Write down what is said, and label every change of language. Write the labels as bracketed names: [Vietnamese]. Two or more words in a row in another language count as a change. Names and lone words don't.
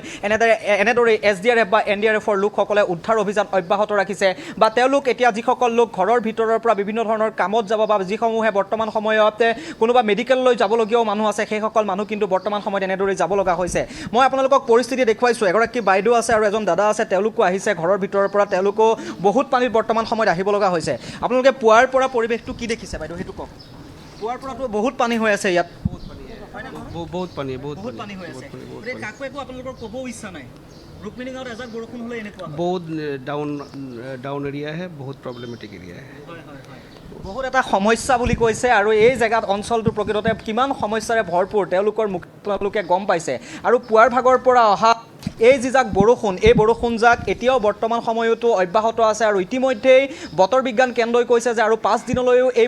[Assamese] এনেদৰে SDRF বা NDRFৰ লোকসকলে উদ্ধাৰ অভিযান অব্যাহত ৰাখিছে বা তেওঁলোক এতিয়া যিসকল লোক ঘৰৰ ভিতৰৰ পৰা বিভিন্ন ধৰণৰ কামত যাব বা যিসমূহে বৰ্তমান সময়ত কোনোবা মেডিকেললৈ যাবলগীয়াও মানুহ আছে সেইসকল মানুহ কিন্তু বৰ্তমান সময়ত এনেদৰে যাব লগা হৈছে মই আপোনালোকক পৰিস্থিতি দেখুৱাইছোঁ এগৰাকী বাইদেউ আছে আৰু এজন দাদা আছে তেওঁলোকো আহিছে ঘৰৰ ভিতৰৰ পৰা তেওঁলোকো বহুত পানীত বৰ্তমান সময়ত আহিব লগা হৈছে আপোনালোকে পুৱাৰ পৰা পৰিৱেশটো কি দেখিছে বাইদেউ সেইটো কওক পুৱাৰ পৰাতো বহুত পানী হৈ আছে ইয়াত [Hindi] बहुत पानी [Assamese] হৈ আছে কাকো একো আপোনালোকৰ ক'ব ইচ্ছা নাই ৰুক্মিণী গাঁৱত এজাক বৰষুণ হ'লে এনেকুৱা [Hindi] बहुत [English] down area [Hindi] है बहुत [English] problematic area [Hindi] है [Assamese] বহুত এটা সমস্যা বুলি কৈছে আৰু এই জেগাত অঞ্চলটো প্ৰকৃততে কিমান সমস্যাৰে ভৰপূৰ তেওঁলোকৰ মুখে গম পাইছে আৰু পুৱাৰ ভাগৰ পৰা অহা এই যিজাক বৰষুণ এই বৰষুণজাক এতিয়াও বৰ্তমান সময়তো অব্যাহত আছে আৰু ইতিমধ্যেই বতৰ বিজ্ঞান কেন্দ্ৰই কৈছে যে আৰু 5 দিনলৈও এই